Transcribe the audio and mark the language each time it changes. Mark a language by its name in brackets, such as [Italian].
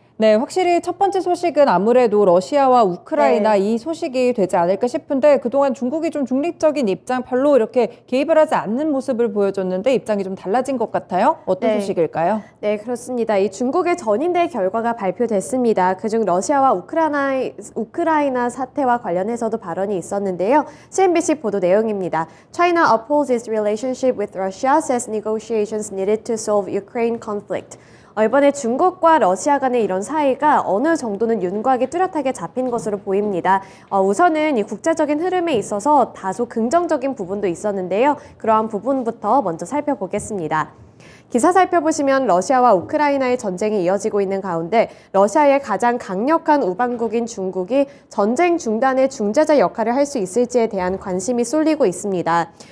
[Korean] 네, 확실히 첫 번째 소식은 아무래도 러시아와 우크라이나 이 소식이 되지 않을까 싶은데 그동안 중국이 좀 중립적인 입장 별로 이렇게 개입을 하지 않는 모습을 보여줬는데 입장이 좀 달라진 것 같아요. 어떤 소식일까요? 네, 그렇습니다. 이 중국의 전인대 결과가 발표됐습니다. 그중 러시아와 우크라이나 사태와 관련해서도 발언이 있었는데요. CNBC 보도 내용입니다. [English] China upholds its relationship with Russia, says negotiations needed to solve Ukraine conflict. [Korean] 이번에 중국과 러시아 간의 이런 사이가 어느 정도는 윤곽이 뚜렷하게 잡힌 것으로 보입니다. 우선은 이 국제적인 흐름에 있어서 다소 긍정적인 부분도 있었는데요. 그러한 부분부터 먼저 살펴보겠습니다. 기사 살펴보시면 러시아와 우크라이나의 전쟁이 이어지고 있는 가운데 러시아의 가장 강력한 우방국인 중국이 전쟁 중단의 중재자 역할을 할 수 있을지에 대한 관심이 쏠리고 있습니다.